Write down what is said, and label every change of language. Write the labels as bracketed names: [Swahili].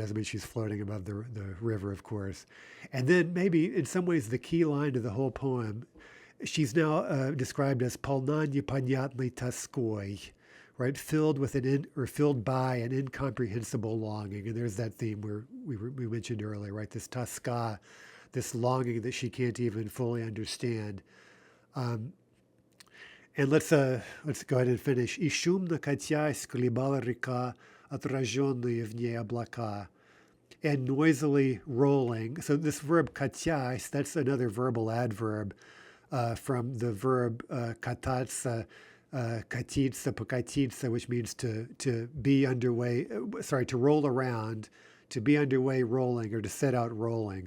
[English] It doesn't mean she's floating above the river, of course. And then maybe in some ways the key line to the whole poem, she's now described as [Russian] полна непонятной тоской, [English] right? Filled by an incomprehensible longing. And there's that theme we mentioned earlier, right? This toska, this longing that she can't even fully understand. And let's go ahead and finish. [Russian] И шумно крутясь колебала река, Отражённые в ней облака. [English] And noisily rolling. So this verb крутясь, that's another verbal adverb from the verb кататься, катиться, покатиться, which means to be underway, to roll around, to be underway rolling, or to set out rolling.